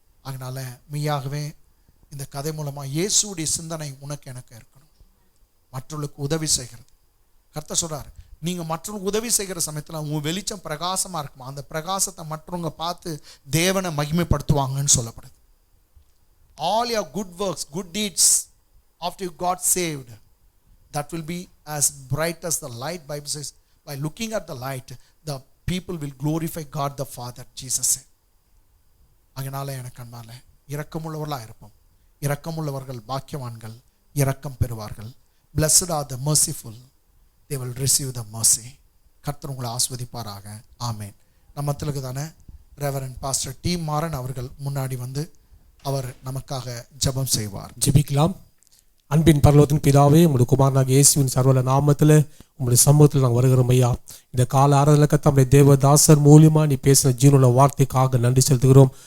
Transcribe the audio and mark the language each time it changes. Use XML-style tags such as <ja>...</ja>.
<ta>அதனால மெய்யாகவே இந்த கதை மூலமாக இயேசுடைய சிந்தனை உனக்கு எனக்கு இருக்கணும். மற்றவர்களுக்கு உதவி செய்கிறது. கர்த்தர் சொல்றார், நீங்கள் மற்றவங்களுக்கு உதவி செய்கிற சமயத்தில் உன் வெளிச்சம் பிரகாசமாக இருக்குமா, அந்த பிரகாசத்தை மற்றவங்க பார்த்து தேவனை மகிமைப்படுத்துவாங்கன்னு சொல்லப்படுது.</ta> <en>All your good works, good deeds after you got saved, that will be as bright as the light. Bible says, by looking at the light, the people will glorify God the Father, Jesus said.</en> <ta>அதனால எனக்கு அன்பால இரக்கமுள்ளவர்களாக இருப்போம். இரக்கமுள்ளவர்கள் பாக்கியவான்கள், இரக்கம் பெறுவார்கள்.</ta> <en>Blessed are the merciful, they will receive the mercy.</en> <ta>கர்த்தர் உங்களை ஆஸ்வதிப்பாராக. ஆமேன். நம்ம மத்தியிலுக்கு தானே ரெவரண்ட் பாஸ்டர் டி மாறன் அவர்கள் முன்னாடி வந்து அவர் நமக்காக ஜெபம் செய்வார். ஜெபிக்கலாம். அன்பின் பரலோகத்தின் பிதாவே, உம்முடைய குமாரனாகிய இயேசுவின் சர்வல நாமத்தில் உங்களுடைய சமூகத்தில் நாங்கள் வருகிறோம் ஐயா. இந்த கால ஆராதனை கத்தாவுடைய தேவதாசர் மூலியமா நீ பேசின ஜீவனுள்ள வார்த்தைக்காக நன்றி செலுத்துகிறோம்.</ta>